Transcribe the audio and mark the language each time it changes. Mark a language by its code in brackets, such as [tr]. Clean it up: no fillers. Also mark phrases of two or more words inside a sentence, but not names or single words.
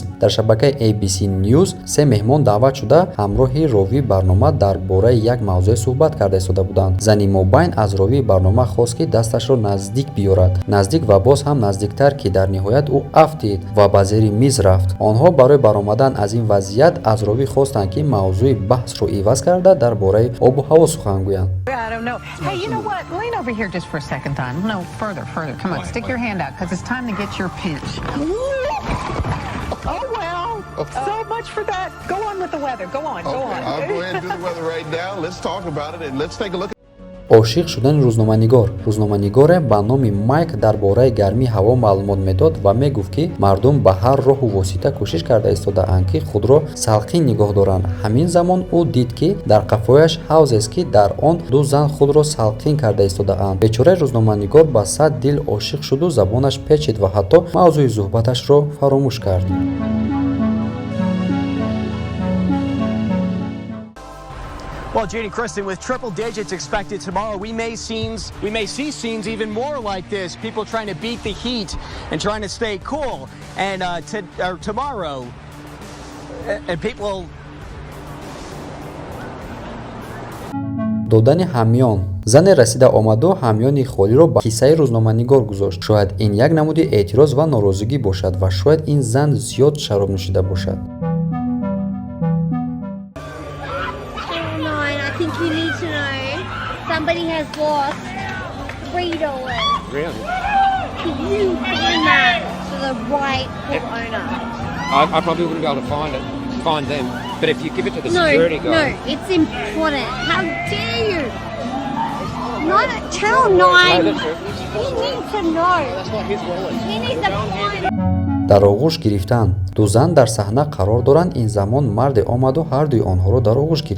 [tg] Дар шабакаи ABC News се меҳмон даъват шуда ҳамроҳи ровии барнома дар бораи як мавзӯъ суҳбат карда истода буданд. Зани мобайн аз ровии барнома хост, ки дасташро наздик биёрад. Наздик ва боз ҳам наздиктар, ки дар ниҳоят ӯ афтид ва ба зери миз рафт. Онҳо барои баромадан аз ин вазъият аз ровӣ хостанд, ки мавзӯи баҳсро иваз карда дар бораи обу ҳаво сухан гӯянд. [en] Hey, you know what? Lean over here just for a second time. No, further. Come on, stick your hand out because it's time to get your pinch. Oh, well, so much for that. Go on with the weather. Go on. I'll go ahead and do the weather right now. Let's talk about it and let's take a look. [tg] Ошиқ шудани рӯзноманигор. Рӯзноманигоре ба номи Майк дар бораи гармии ҳаво маълумот медод ва мегуфт, ки мардум ба ҳар роҳу восита кӯшиш карда истодаанд, ки худро салқин нигоҳ доранд. Ҳамин замон ӯ дид, ки дар қафояш ҳавзест, ки дар он ду зан худро салқин карда истодаанд. Бечораи рӯзноманигор ба сад дил ошиқ шуду забонаш печид ва ҳатто мавзӯи суҳбаташро фаромӯш кард. [en] Well, Judy Kristen, with triple digits expected tomorrow, we may see scenes even more like this. People trying to beat the heat and trying to stay cool. And tomorrow, and people. [tg] додани ҳамён. Зане расида омаду ҳамёни холиро ба киссаи рӯзноманигор гузошт. Шояд ин як намуди эътироз ва норозигӣ бошад ва шояд ин зан зиёд шароб нӯшида бошад. [en] I think you need to know somebody has lost $3. Really? Can you find that to the rightful owner? I probably wouldn't be able to find them. But if you give it to the security guy... No, it's important. How dare you? Channel 9, No, that's true. he needs to know. That's not his wallet. He needs to find... [tg] дар оғӯш гирифтан. Ду зан дар саҳна қарор доранд. Ин замон марде омаду ҳардуи онҳоро дар оғӯш гирифт.